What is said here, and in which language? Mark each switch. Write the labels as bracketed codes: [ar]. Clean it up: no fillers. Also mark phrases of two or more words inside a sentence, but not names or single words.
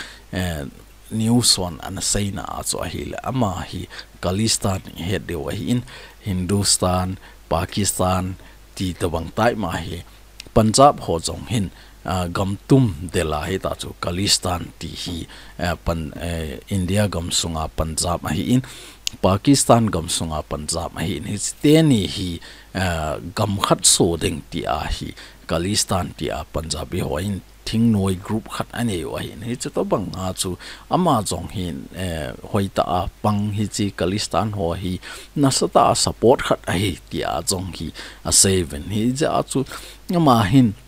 [tcz] news on an saina a chu a hi le ama hi Khalistan he de wa hi in Hindustan Pakistan ti tabang tai ma hi Punjab ho jong hin gamtum de la hi ta chu Khalistan ti hi India gam sunga Punjab ma hi in Pakistan gam sunga Punjab ma hi in teni hi gam khat so ding ti a hi Khalistan ti a Punjabi ho in thing noi group khat ane wa hi ni chu to bang a chu ama jong hin hoita a pang hi chi Khalistan ho hi nasata support khat a hi ti a jong hi a seven hi ja chu ama hin